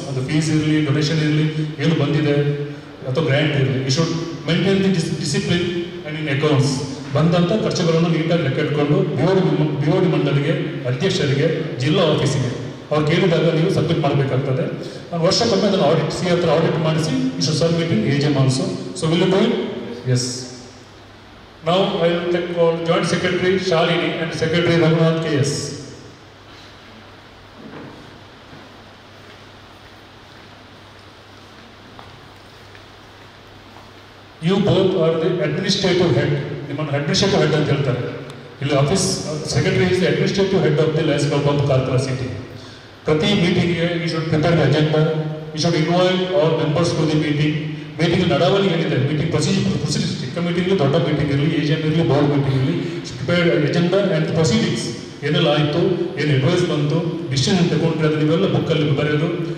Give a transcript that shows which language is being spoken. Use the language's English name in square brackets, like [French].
[Kannada] ಅದು ಫೀಸ್ ಇರಲಿ, ಡೊನೇಷನ್ ಇರಲಿ, ಏನು ಬಂದಿದೆ ಅಥವಾ ಗ್ರ್ಯಾಂಟ್ ಇರಲಿ, [English] You should maintain the discipline and in accounts. [Kannada] ಬಂದಂಥ ಖರ್ಚುಗಳನ್ನು ನೀಟಾಗಿ ಲೆಕ್ಕ ಇಟ್ಕೊಂಡು BOD ಮಂಡಳಿಗೆ, ಅಧ್ಯಕ್ಷರಿಗೆ, ಜಿಲ್ಲಾ ಆಫೀಸಿಗೆ ಅವ್ರು ಕೇಳಿದಾಗ ನೀವು ಸಬ್ಮಿಟ್ ಮಾಡಬೇಕಾಗ್ತದೆ. ನಾನು ವರ್ಷಕ್ಕೊಮ್ಮೆ ಅದನ್ನು ಆಡಿಟ್ ಹತ್ರ ಆಡಿಟ್ ಮಾಡಿಸಿ [English] You should submit in AGM also. So will you do it? Yes. Now I will call Joint Secretary Shalini and Secretary Raghunath KS. You both are the administrative head. [Kannada] ನಿಮ್ಮನ್ನು administrative head ಅಂತ ಹೇಳ್ತಾರೆ. [English] ಇಲ್ಲಿ office secretary is the administrative head of the Lions Club of Karkala city. [Kannada] ಪ್ರತಿ ಮೀಟಿಂಗ್ಗೆ [English] You should prepare the agenda, you should invite all members to the meeting. [Kannada] Meeting ನಡಾವಳಿ ಏನಿದೆ, meeting procedure, ಚಿಕ್ಕ meeting, ದೊಡ್ಡ meeting ಇರಲಿ, AGM ಇರಲಿ, board meeting ಇರಲಿ, [English] prepared agenda and proceedings [Kannada] ಏನೆಲ್ಲ ಆಯಿತು, ಏನು ಅಡ್ವೈಸ್ ಬಂತು, ಡಿಸಿಷನ್ ತಗೊಂಡ್ರೆ ಅದು ನೀವೆಲ್ಲ ಬುಕ್ಕಲ್ಲಿ ಬರೆಯೋದು.